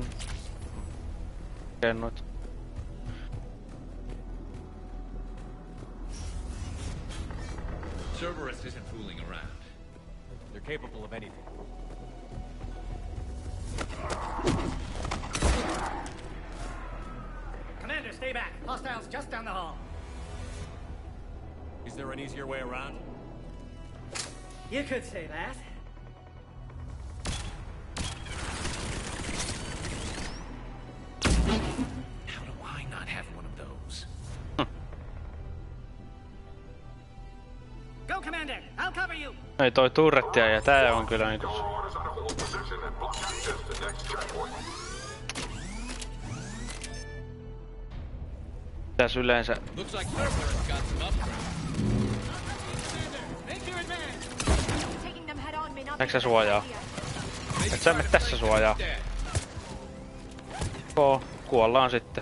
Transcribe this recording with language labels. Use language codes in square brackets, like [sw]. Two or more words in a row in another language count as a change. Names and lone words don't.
[fi] Kennut. [en] Cerberus isn't fooling around. They're capable of anything. Commander, stay back. Hostiles just down the hall. Is there an easier way around? You could say that. How do I not have one of those? Go, Commander. I'll cover you. [fi] Ei toi turrettia ja tää on kyllä niinku. Täs yleensä. [en] Looks like Cerberus got some upgrades. [fi] Näetkö sä suojaa? Et sä mene tässä suojaa. Joo, kuollaan sitten.